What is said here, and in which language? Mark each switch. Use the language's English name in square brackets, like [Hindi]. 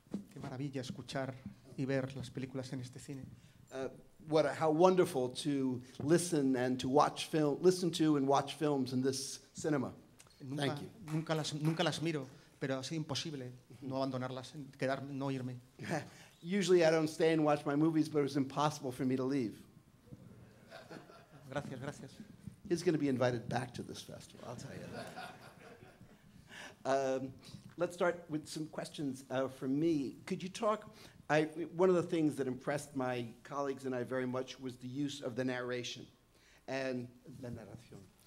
[Spanish] Qué maravilla escuchar y ver las películas en este cine. [English] How wonderful to listen to and watch films in this cinema. Thank you. [Spanish] Nunca las miro, pero ha sido imposible no abandonarlas, no irme. [English] Usually I don't stay and watch my movies, but it was impossible for me to leave. [Spanish] Gracias. [English] He's going to be invited back to this festival, I'll tell you that. Let's start with some questions from me. Could you talk, one of the things that impressed my colleagues and I very much was the use of the narration and [Spanish] la narración.